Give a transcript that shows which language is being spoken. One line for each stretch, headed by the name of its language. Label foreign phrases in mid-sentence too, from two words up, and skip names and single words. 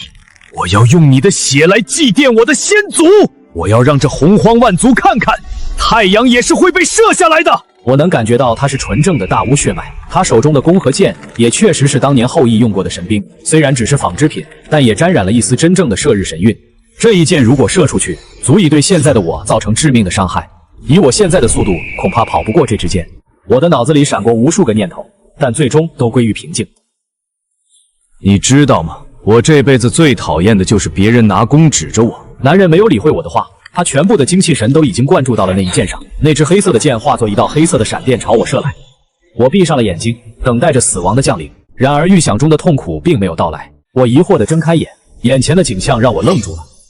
Chinese: 我要用你的血來祭奠我的先祖，我要讓這洪荒萬族看看，太陽也是會被射下來的。我能感覺到他是純正的大巫血脈，他手中的弓和箭也確實是當年後羿用過的神兵，雖然只是仿製品，但也沾染了一絲真正的射日神韻。這一箭如果射出去，足以對現在的我造成致命的傷害。以我現在的速度，恐怕跑不過這支箭。我的腦子裡閃過無數個念頭，但最終都歸於平靜。你知道嗎？我這輩子最討厭的就是別人拿弓指着我。男人沒有理會我的話，他全部的精氣神都已經灌注到了那一箭上。那只黑色的箭化作一道黑色的閃電朝我射來。我閉上了眼睛，等待着死亡的降臨。然而預想中的痛苦並沒有到來。我疑惑地睜開眼，眼前的景象讓我愣住了。